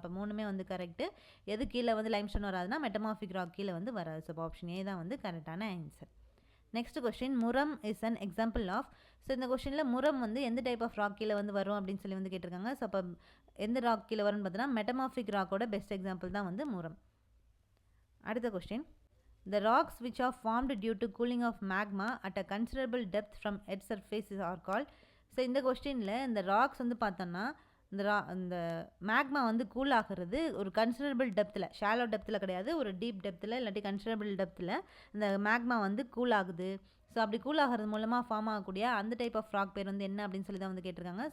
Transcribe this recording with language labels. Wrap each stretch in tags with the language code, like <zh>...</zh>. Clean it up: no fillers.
<ta>அப்போ 3மே வந்து கரெக்ட். எது கீழே வந்து லைம்ஸ்டோன் வராதுன்னா மெட்டமார்பிக் ராக் கீழே வந்து வராது. ஸோ ஆப்ஷன் ஏ தான் வந்து கரெக்டான answer.</ta> <en>Next question murram is an example of.</en> <ta>So இந்த கொஸ்டினில் முரம் வந்து எந்த டைப் ஆஃப் ராக் கீழே வந்து வரும் அப்படின்னு சொல்லி வந்து கேட்டிருக்காங்க. ஸோ அப்போ எந்த ராக் கீழே வரும்னு பார்த்தீங்கன்னா மெட்டமார்பிக் ராக்கோட பெஸ்ட் எக்ஸாம்பிள் தான் வந்து முரம்.</ta> <en>அடுத்த question, the rocks which are formed due to cooling of magma at a considerable depth from earth surface are called.</en> <ta>So இந்த கொஸ்டினில் இந்த ராக்ஸ் வந்து பார்த்தோன்னா இந்த மேக்மா வந்து கூல் ஆகிறது ஒரு கன்சிடரபிள் டெப்த்தில், ஷாலோ டெப்த்தில் கிடையாது, ஒரு டீப் டெப்த்தில் இல்லாட்டி கன்சிடரபிள் டெப்த்தில் இந்த மேக்மா வந்து கூல் ஆகுது. ஸோ அப்படி கூல் ஆகிறது மூலமாக ஃபார்ம் ஆகக்கூடிய அந்த டைப் ஆஃப் ராக் பேர் வந்து என்ன அப்படின்னு சொல்லி தான் வந்து கேட்டிருக்காங்க.</ta>